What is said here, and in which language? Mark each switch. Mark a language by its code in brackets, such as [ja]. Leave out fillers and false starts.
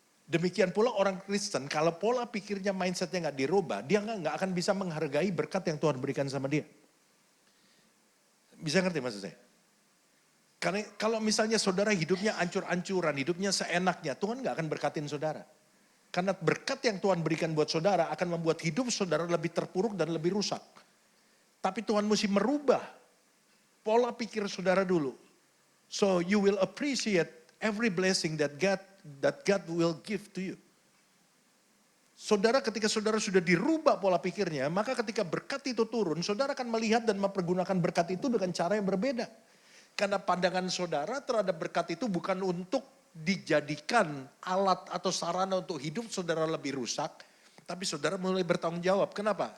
[id] Demikian pula orang Kristen, kalau pola pikirnya, mindsetnya nggak dirubah, dia nggak akan bisa menghargai berkat yang Tuhan berikan sama dia. Bisa ngerti maksud saya? Karena kalau misalnya saudara hidupnya ancur-ancuran, hidupnya seenaknya, Tuhan nggak akan berkatin saudara. Karena berkat yang Tuhan berikan buat saudara akan membuat hidup saudara lebih terpuruk dan lebih rusak. Tapi Tuhan mesti merubah pola pikir saudara dulu. [en] So you will appreciate every blessing that God will give to you. [id] Saudara, ketika saudara sudah dirubah pola pikirnya, maka ketika berkat itu turun, saudara akan melihat dan mempergunakan berkat itu dengan cara yang berbeda. Karena pandangan saudara terhadap berkat itu bukan untuk dijadikan alat atau sarana untuk hidup saudara lebih rusak, tapi saudara mulai bertanggung jawab. Kenapa?